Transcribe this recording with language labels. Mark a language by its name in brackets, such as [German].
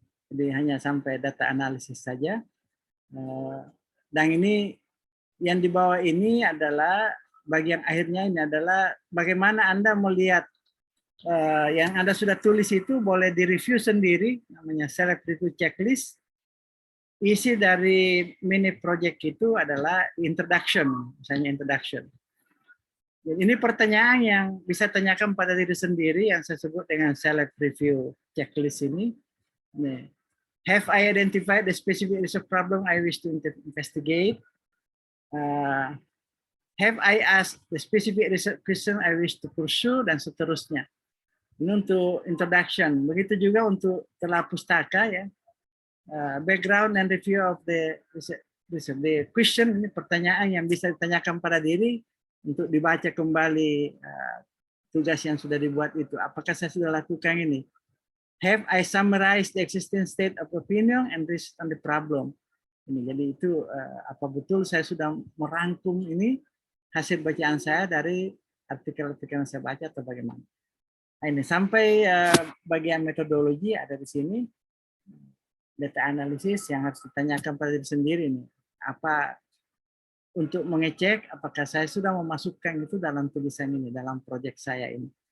[Indonesian] Jadi hanya sampai data analisis saja. Dan ini yang di bawah ini adalah bagian akhirnya, ini adalah bagaimana Anda melihat yang Anda sudah tulis itu boleh direview sendiri, namanya self review checklist. Isi dari mini project itu adalah introduction, misalnya introduction. Jadi ini pertanyaan yang bisa tanyakan pada diri sendiri yang saya sebut dengan self review checklist ini. [English] Have I identified the specific research problem I wish to investigate? Have I asked the specific research question I wish to pursue, [Indonesian] dan seterusnya. Ini untuk introduction. Begitu juga untuk telah pustaka, ya. [English] Background and review of the question, [Indonesian] ini pertanyaan yang bisa ditanyakan pada diri untuk dibaca kembali tugas yang sudah dibuat itu. Apakah saya sudah lakukan ini? [English] Have I summarized the existing state of opinion and research on the problem? [Indonesian] Ini, jadi itu apa betul saya sudah merangkum ini hasil bacaan saya dari artikel-artikel yang saya baca atau bagaimana? Nah, ini sampai bagian metodologi ada di sini. Data analisis yang harus ditanyakan pada diri sendiri nih, apa untuk mengecek apakah saya sudah memasukkan itu dalam tulisan ini, dalam proyek saya ini.